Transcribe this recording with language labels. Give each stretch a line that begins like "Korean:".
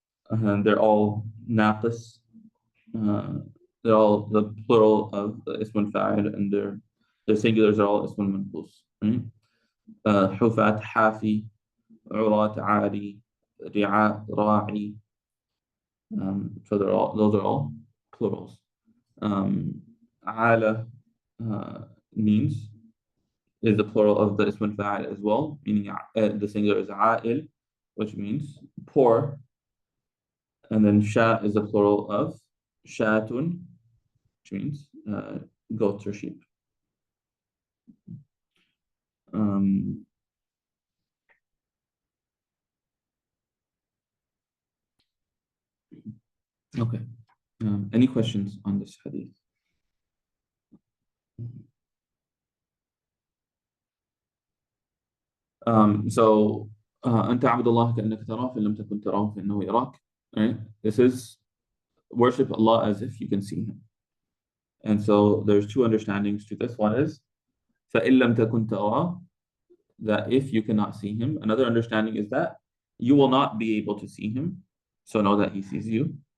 English: And they're all naqis. They're all the plural of the ism fa'il, and their singulars are all ism manqus.
Arabic: حفاة حافي, عراة عاري, رعاء راعي.
English: So those are all plurals. عالة means is the plural of the ism fa'il as well, meaning the singular is عائل, which means poor. And then sha is the plural of shatun, which means goats or sheep. Okay. Any questions on this hadith?
Arabic: So أن تعبد الله كأنك تراه فإن لم تكن تراه فإنه يراك.
English: Right? This is worship Allah as if you can see Him. And so there's two understandings to this. One is
Arabic: فإن لم تكن تراه,
English: that if you cannot see Him. Another understanding is that you will not be able to see Him, so know that He sees you.